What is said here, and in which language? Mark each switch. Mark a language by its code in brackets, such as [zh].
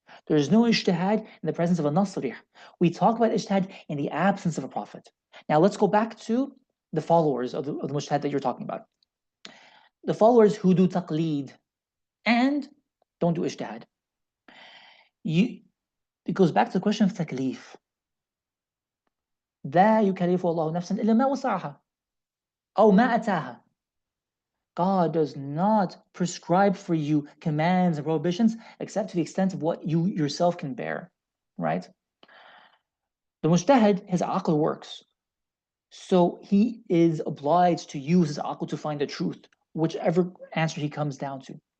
[en] There's no ijtihad in the presence of a nas sarih. We talk about ijtihad in the absence of a prophet. Now let's go back to the followers of the mujtahid that you're talking about. The followers who do taqleed and don't do ijtihad. It goes back to the question of taklif. [ar] لا يكلف الله نفسا إلا ما وسعها أو ما أتاها. [en] God does not prescribe for you commands and prohibitions except to the extent of what you yourself can bear, right? The mujtahid, his aql works. So he is obliged to use his aql to find the truth, whichever answer he comes down to.